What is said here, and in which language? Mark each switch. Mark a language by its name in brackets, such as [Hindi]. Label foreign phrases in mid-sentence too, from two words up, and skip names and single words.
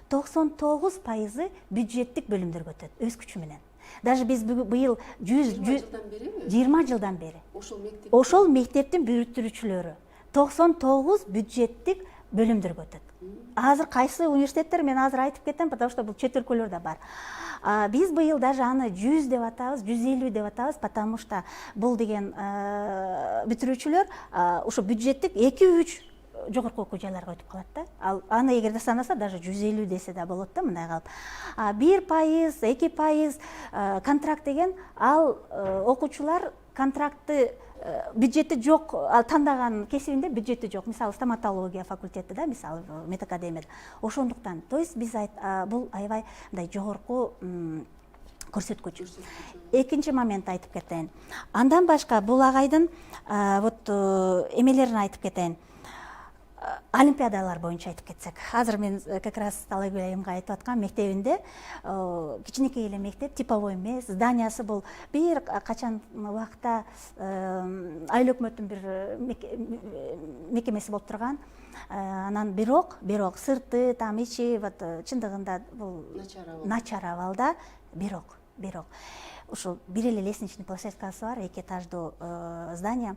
[Kyrgyz] 99% бюджеттик бөлүмдөргө өтөт өз күчү менен. Даже биз быйыл 20 жылдан бери ошол мектептин бүтүрүүчүлөрү 99 бюджеттик бөлүмдөргө өтөт. Азыр кайсы университеттер мен азыр айтып кетем, [Russian] потому что [Kyrgyz] бул чет өлкөлөр да бар. Биз быйыл даже аны 100 деп атабыз, 150 деп атабыз, [Russian] потому что [Kyrgyz] бул деген бүтүрүүчүлөр ушу бюджеттик 2-3 жогорку окуу жайларга өтүп калат да. Аны эгерде санаса даже 150 десе да болот да, мындай калып. 1%, 2% контракт деген ал окуучулар контрактты бюджети жок, ал тандаган кесибинде бюджети жок. Мисалы стоматология факультети да, мисалы медакадемияда. Ошондуктан, [Russian] то есть [Kyrgyz] биз бул аябай мындай жогорку көрсөткүч. Экинчи момент айтып кетейин. Андан башка бул агайдын вот эмелерин айтып кетейин. Олимпиадалар боюнча айтып кетсек. Азыр мен [Russian] как раз [Kyrgyz] Талайгүл айымга айтып аткан мектебинде кичинекей эле мектеп, типовой эмес, зданиясы бул бир качан убакта айыл өкмөттүн бир мекемеси болуп турган. Анан бирок сырты, там ичи вот чындыгында бул начар абалда, бирок ушул бир эле лестничный площадкасы бар, 2 этаждуу здание.